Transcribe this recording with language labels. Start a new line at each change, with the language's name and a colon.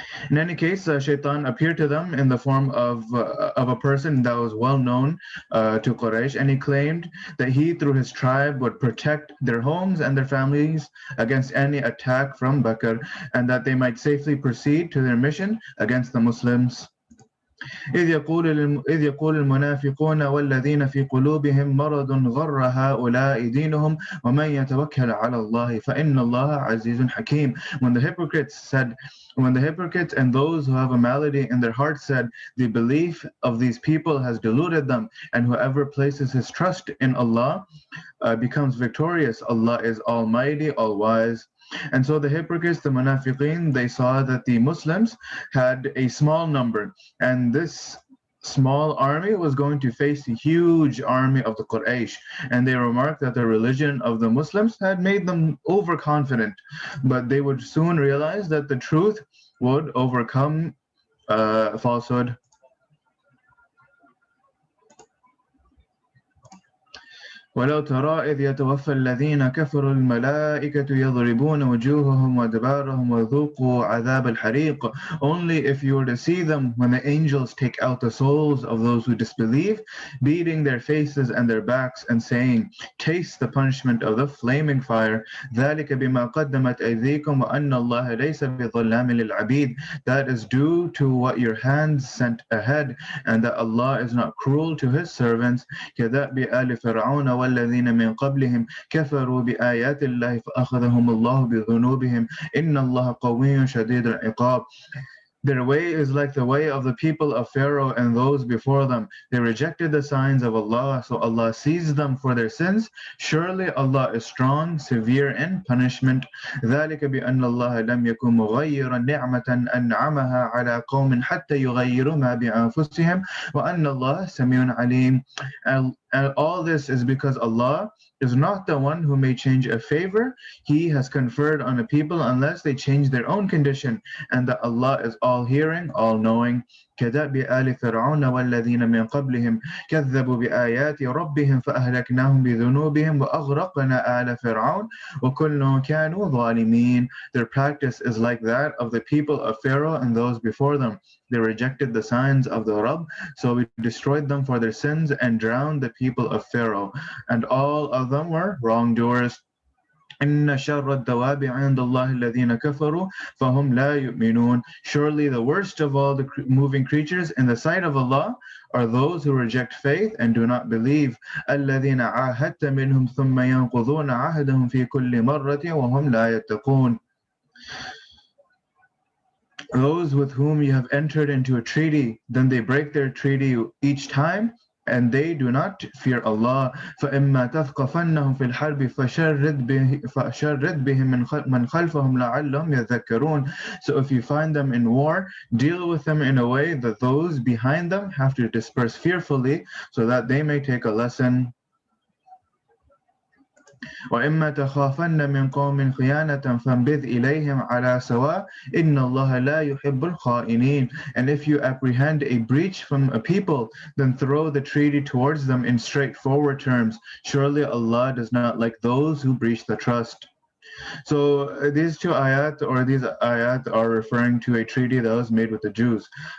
English: In any case, Shaitan appeared to them in the form of a person that was well known to Quraysh, and he claimed that he, through his tribe, would protect their homes and their families against any attack from Bakr, and that they might safely proceed to their mission against the Muslims.
Arabic: إذ يقول المنافقون والذين في قلوبهم مرض غر هؤلاء دينهم ومن يتوكل على الله فإن الله عزيز حكيم.
English: When the hypocrites and those who have a malady in their hearts said, the belief of these people has deluded them, and whoever places his trust in Allah becomes victorious. Allah is Almighty, All-Wise. And so the hypocrites, the munafiqeen, they saw that the Muslims had a small number, and this small army was going to face the huge army of the Quraysh. And they remarked that the religion of the Muslims had made them overconfident, but they would soon realize that the truth would overcome falsehood.
Arabic: ولو ترى إذ يتوفى الذين كفروا الملائكة يضربون وجوههم وأدبارهم وذوقوا عذاب الحريق.
English: Only if you were to see them when the angels take out the souls of those who disbelieve, beating their faces and their backs and saying, taste the punishment of the flaming fire.
Arabic: ذلك بما قدمت أيديكم وأن الله ليس بظلام للعبيد.
English: That is due to what your hands sent ahead, and that Allah is not cruel to His servants.
Arabic: كدأب آل فرعون والذين من قبلهم كفروا بآيات الله فأخذهم الله بذنوبهم إن الله قوي شديد العقاب.
English: Their way is like the way of the people of Pharaoh and those before them. They rejected the signs of Allah, so Allah seized them for their sins. Surely Allah is strong, severe in punishment.
Arabic: ذلك بأن الله لم يكن مغيرا نعمة أنعمها على قوم حتى يغيروا ما بأنفسهم وأن الله سميع عليم.
English: And all this is because Allah is not the one who may change a favor He has conferred on a people unless they change their own condition, and that Allah is all-hearing, all-knowing.
Arabic: كدأب آل فرعون والذين من قبلهم كذبوا بآيات ربهم فأهلكناهم بذنوبهم وأغرقنا آل فرعون وكل كانوا ظالمين.
English: Their practice is like that of the people of Pharaoh and those before them. They rejected the signs of the Rabb, so we destroyed them for their sins and drowned the people of Pharaoh, and all of them were wrongdoers.
Arabic: إن شر الدواب عند الله الذين كفروا فهم لا يؤمنون.
English: Surely the worst of all the moving creatures in the sight of Allah are those who reject faith and do not believe.
Arabic: الذين عاهدت منهم ثم ينقضون عهدهم في كل مرة وهم لا يتقون.
English: Those with whom you have entered into a treaty, then they break their treaty each time, and they do not fear Allah.
Arabic: فَإِمَّا تَثْقَفَنَّهُمْ فِي الْحَرْبِ فَشَرِّدْ بِهِمْ مَنْ خَلْفَهُمْ لَعَلَّهُمْ يَذَّكَّرُونَ.
English: So if you find them in war, deal with them in a way that those behind them have to disperse fearfully, so that they may take a lesson.
Arabic: وإما تخافن من قوم خيانة فانبذ إليهم على سواء إن الله لا يحب الخائنين.
English: And if you apprehend a breach from a people, then throw the treaty towards them in straightforward terms. Surely Allah does not like those who breach the trust. So these ayat are referring to a treaty that was made with the Jews.